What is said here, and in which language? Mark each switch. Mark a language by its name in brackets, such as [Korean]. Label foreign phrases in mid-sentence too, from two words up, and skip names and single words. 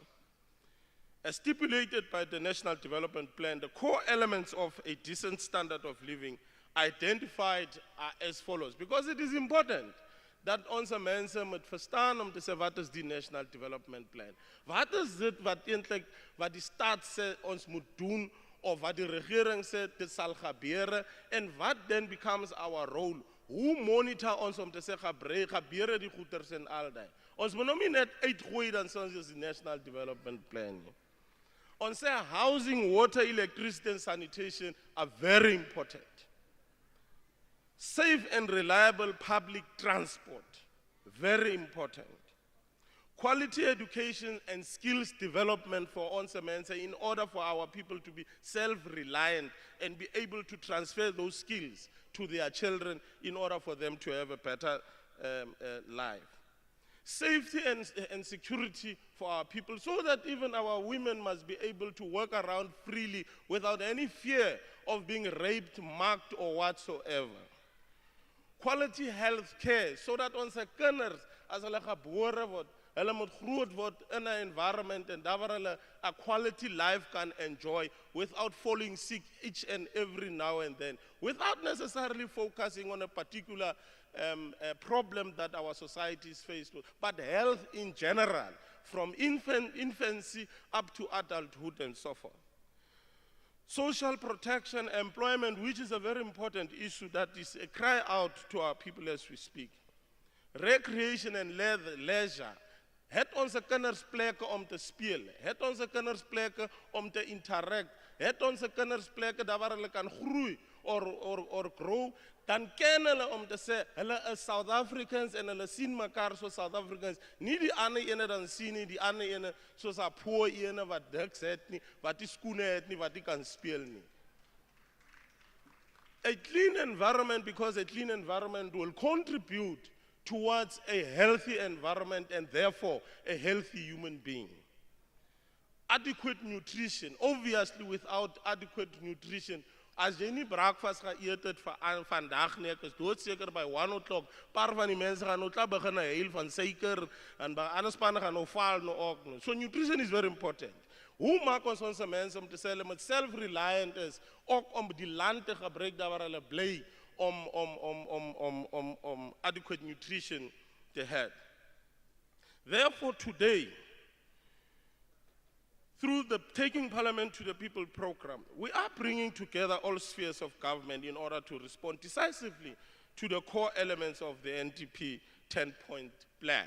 [English] As stipulated by the National Development Plan, the core elements of a decent standard of living identified are as follows, because it is important [Afrikaans] dat ons mense moet verstaan om te sê wat is die National Development Plan. Wat is dit wat eintlik wat die staat sê ons moet doen of wat die regering sê dit sal gebeur en wat [English] then becomes our role? [Afrikaans] Hoe monitor ons om te sê gebeur die goeders en al daai? Ons moet nou nie net uitgooi dan sê ons is die National Development Plan nie. Ons sê [English] housing, water, electricity and sanitation are very important. Safe and reliable public transport, very important. Quality education and skills development for Onsemense in order for our people to be self-reliant and be able to transfer those skills to their children in order for them to have a better life. Safety and security for our people so that even our women must be able to walk around freely without any fear of being raped, mugged or whatsoever. Quality health care so that [Afrikaans] ons kinders as hulle gebore word, hulle moet groot word in 'n environment [English] and [Afrikaans] daar waar hulle [English] a quality life can enjoy without falling sick each and every now and then, without necessarily focusing on a particular problem that our society is faced with, but health in general, from infancy up to adulthood and so forth. Social protection, employment, which is a very important issue that is a cry out to our people as we speak. Recreation and leisure. [Afrikaans] Het onze kinders plekke om te speel. Het onze kinders plekke om te interact. Het onze kinders plekke daar waar hulle kan groei [English] or grow. [Afrikaans] Dan ken hulle om te sê, hulle is South Africans en hulle sien mekaar so South Africans. Nie die ander ene dan sien nie, die ander ene soos 'n poor ene wat diks het nie, wat die skoene het nie, wat die kan speel nie. [English] A clean environment, because a clean environment will contribute towards a healthy environment and therefore a healthy human being. Adequate nutrition, obviously without adequate nutrition, [Afrikaans] as jy nie breakfast geëet het vandag nie, ek is doodseker by 1 o'clock, paar van die mense gaan nou klaar begin huil van suiker en by ander spanne gaan nou val nou ook nou. [English] So nutrition is very important. [Afrikaans] Hoe maak ons mense om te sê hulle moet self-reliant is, ook om die land te gebruik daar waar hulle bly om [English] adequate nutrition [Afrikaans] te have. [English] Therefore today, through the Taking Parliament to the People program, we are bringing together all spheres of government in order to respond decisively to the core elements of the NDP 10-point plan.